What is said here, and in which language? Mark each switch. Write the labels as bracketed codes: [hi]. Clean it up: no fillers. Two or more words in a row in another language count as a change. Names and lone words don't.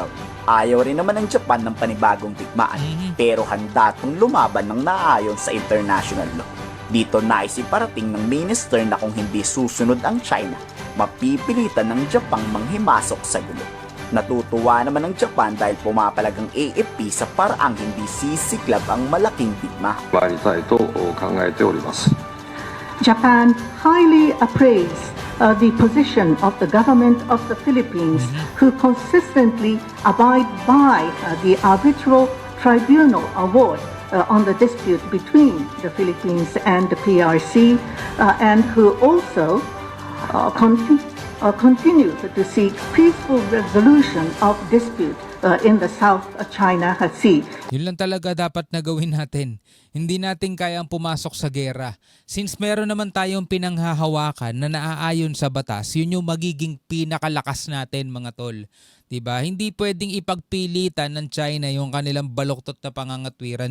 [tl] Ayaw rin naman ng Japan ng panibagong digmaan, pero handa itong lumaban ng naayon sa [en] international law. [tl] Dito naisiparating ng minister na kung hindi susunod ang China, mapipilitan ng Japang manghimasok sa gulo. Natutuwa naman ang Japan dahil pumapalag ang AFP sa paraang hindi sisiklab ang malaking bigma. [ja] 参りたいと考えております。 [en] Japan highly appraised the position of the government of the Philippines, who consistently abide by the arbitral tribunal award on the dispute between the Philippines and the PRC, and who also continue to seek peaceful resolution of dispute in the South China Sea. [tl] Yun lang talaga dapat na gawin natin. Hindi natin kayang pumasok sa gera. Since meron naman tayong pinanghahawakan na naaayon sa batas, yun yung magiging pinakalakas natin mga tol. Diba? Hindi pwedeng ipagpilitan ng China yung kanilang baluktot na pangangatwiran.